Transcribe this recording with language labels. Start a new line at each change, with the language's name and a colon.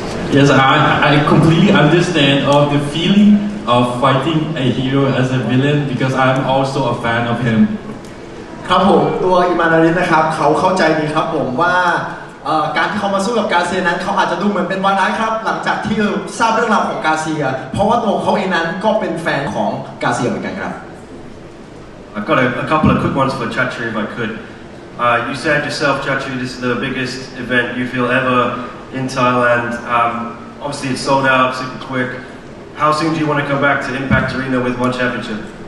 English: Yes, I completely understand of the feeling of fighting a hero as a villain because I'm also a fan of him.
Thai: ครับผมตัวอิมานารินะครับเขาเข้าใจดีครับผมว่าการที่เขามาสู้กับกาเซียนั้นเขาอาจจะดูเหมือนเป็นวาระครับหลังจากที่ทราบเรื่องราวของกาเซียเพราะว่าตัวเขาเองนั้นก็เป็นแฟนของกาเซียเหมือนกันครับ
English: I've got a couple of quick ones for Chatri if I could. You said yourself, Chatri, this is the biggest event you feel ever in Thailand. Obviously, it's sold out super quick. How soon do you want to come back to Impact Arena with one championship?